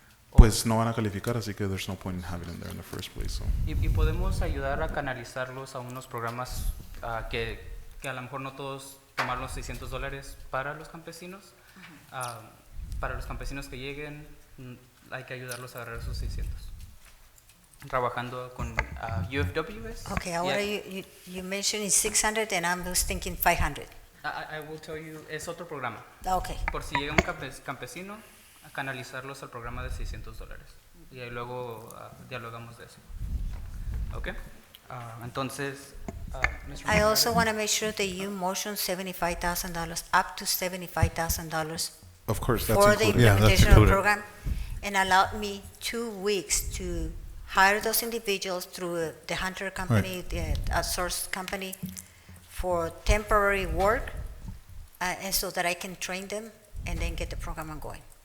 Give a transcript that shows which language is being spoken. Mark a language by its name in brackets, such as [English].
[Spanish] Pues no van a calificar, así que [English] there's no point in having them there in the first place. So. [Spanish] Y podemos ayudar a canalizarlos a unos programas que a lo mejor no todos tomar los $600 para los campesinos. Para los campesinos que lleguen, hay que ayudarlos a agarrar esos 600. Trabajando con UFWs. [English] Okay, ahora you mentioned 600 and I was thinking 500. I will tell you, [Spanish] es otro programa. [English] Okay. [Spanish] Por si llega un campesino, a canalizarlos al programa de $600. Y ahí luego dialogamos de eso. ¿Ok? Entonces, [English] I also want to make sure that you motion $75,000, up to $75,000 Of course, that's for the included. Yeah, that's implementation of the included. program, and allow me 2 weeks to hire those individuals through the Hunter company, the outsourced company, for temporary work, and so that I can train them and then get the program ongoing.